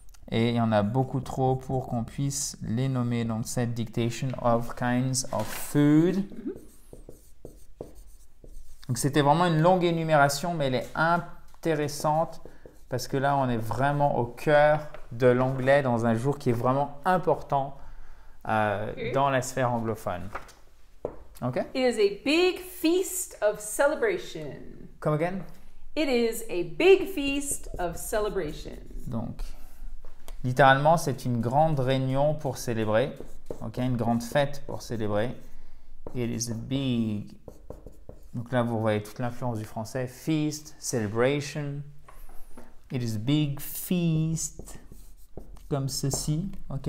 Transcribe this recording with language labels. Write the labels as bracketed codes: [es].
[fr] Et il y en a beaucoup trop pour qu'on puisse les nommer dans cette [en] dictation of kinds of food. [fr] Donc c'était vraiment une longue énumération, mais elle est intéressante parce que là, on est vraiment au cœur de l'anglais dans un jour qui est vraiment important dans la sphère anglophone. OK? [en] It is a big feast of celebration. Come again? It is a big feast of celebration. [fr] Donc, littéralement, c'est une grande réunion pour célébrer. OK? Une grande fête pour célébrer. [en] It is a big. [fr] Donc là, vous voyez toute l'influence du français. [en] Feast, celebration. It is a big feast. [fr] Comme ceci. [en] OK?